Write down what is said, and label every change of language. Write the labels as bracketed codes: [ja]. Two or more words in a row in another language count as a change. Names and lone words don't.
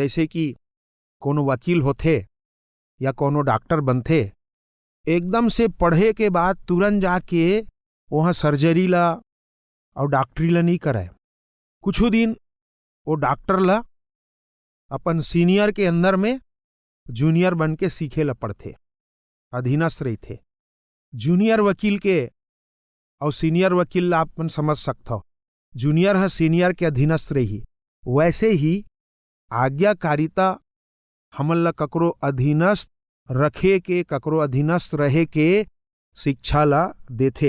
[hne] जैसे कि कोनो वकील होथे या कोनो डॉक्टर बनथे, एकदम से पढ़े के बाद तुरंत जाके वहाँ सर्जरी ला और डॉक्टरी ला नहीं करे। कुछ दिन वो डॉक्टर ला अपन सीनियर के अंदर में जूनियर बन के सीखे ला पड़थे, अधीनस्थ रही थे। जूनियर वकील के और सीनियर वकील ला अपन समझ सकता, जूनियर है सीनियर के अधीनस्थ रही। वैसे ही आज्ञाकारिता हमन ला ककरो अधीनस्थ रखे के, ककरो अधीनस्थ रहे के शिक्षा ला देथे।